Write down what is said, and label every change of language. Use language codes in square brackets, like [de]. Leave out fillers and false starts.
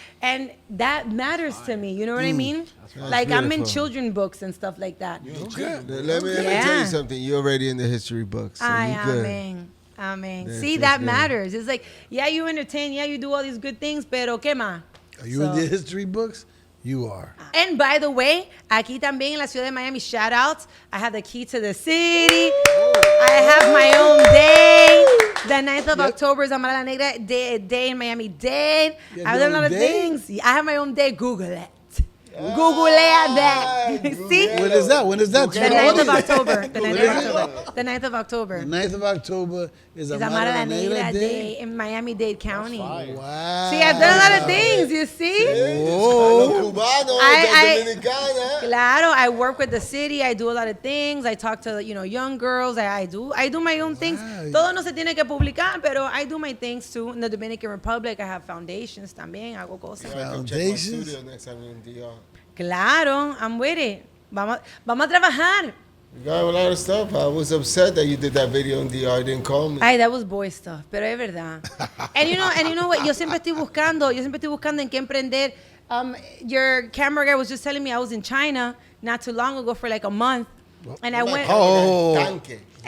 [en] And that matters to me. You know what I mean? Like beautiful. I'm in children books and stuff like that. Let me tell you something. You're already in the history books. So you're good. Amen. Yes, See, yes, that yes. matters. It's like, yeah, you entertain. Yeah, you do all these good things. [es] Pero ¿qué más? [en] Are you in the history books? You are. And by the way, [es] aquí también en la ciudad de Miami, [en] shout outs. I have the key to the city. I have my own day. The 9th of October is Amara La Negra day in Miami Dade. I've done a lot of things. I have my own day. Google it. Google that. See? When is that? The 9th of October. The 9th of October. The 9th of October is It's Amara La Negra Day. in Miami-Dade County. Wow. See, I've done a lot of things, you see? [es] Cubano, Dominicana. [en] Claro, I work with the city. I do a lot of things. I talk to, young girls. I do my own things. [es] Todo no se tiene que publicar, pero [en] I do my things too. In the Dominican Republic, I have foundations también. [es] Hago cosas. [en] Foundations? Next time you're in DR. [es] Claro, I'm with it. Vamos a trabajar. [en] You got a lot of stuff. I was upset that you did that video in DR. Didn't call me. Ay, that was boy stuff, [es] pero es verdad. [en] And you know what? [es] Yo siempre estoy buscando en qué emprender. [en] Your camera guy was just telling me I was in China not too long ago for like a month, and I went. [es] El tanque.